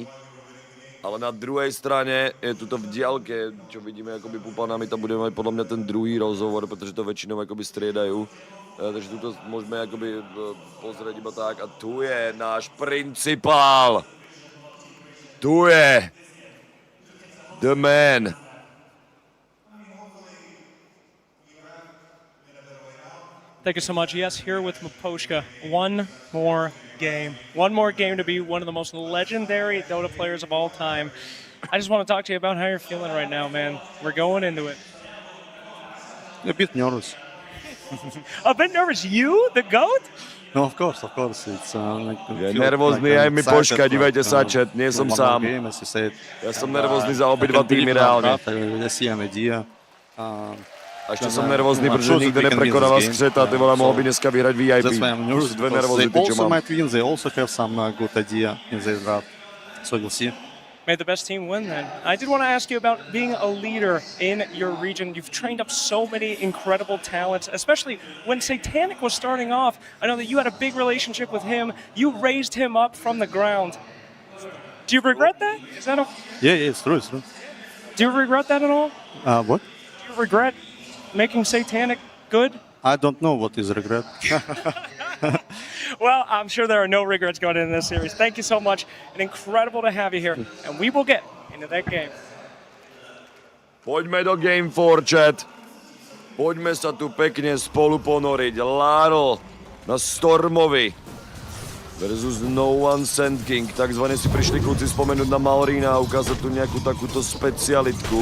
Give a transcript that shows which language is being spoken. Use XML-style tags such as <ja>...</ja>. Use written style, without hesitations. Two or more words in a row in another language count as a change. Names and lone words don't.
<sk>Ale na druhej strane je tuto v diaľke, čo vidíme akoby pupanami, tam budeme mať podľa mňa ten druhý rozhovor, pretože to väčšinou akoby striedajú. Takže tuto môžeme akoby pozrieť iba tak. A tu je náš principál. Tu je</sk> <en>the man. Thank you so much. Yes, here with Miposhka. One more game. One more game to be one of the most legendary Dota players of all time. I just want to talk to you about how you're feeling right now, man. We're going into it. A bit nervous. A bit nervous? You, the GOAT? No, of course. It's like...</en> <sk>Je nervózny aj Mipoška, dívajte sa, chat, nie som sám. Ja som nervózny za obidva týmy reálne. A ešte som nervózny, pretože nikdy neprekonáva skřeta,</sk> <cs>ty vole,</cs> <sk>mohol by dneska vyhrať VIP. Sú dve nervózity, čo mám.</sk> <en>They also have some good idea in this draft. So we'll see. May the best team win then. I did want to ask you about being a leader in your region. You've trained up so many incredible talents, especially when Satanic was starting off. I know that you had a big relationship with him. You raised him up from the ground. Do you regret that? Is that a... Yeah, it's true, it's true. Do you regret that at all? What? Do you regret making Satanic good? I don't know what is regret. Well, I'm sure there are no regrets going into this series. Thank you so much. And incredible to have you here. And we will get into that game.</en> <sk>Poďme do Game 4, chat. Poďme sa tu pekne spolu ponoriť. Laro na Stormovi versus No One Sand King. Takzvané si prišli kluci spomenúť na Malrína a ukázať tu nejakú takúto specialitku.</sk>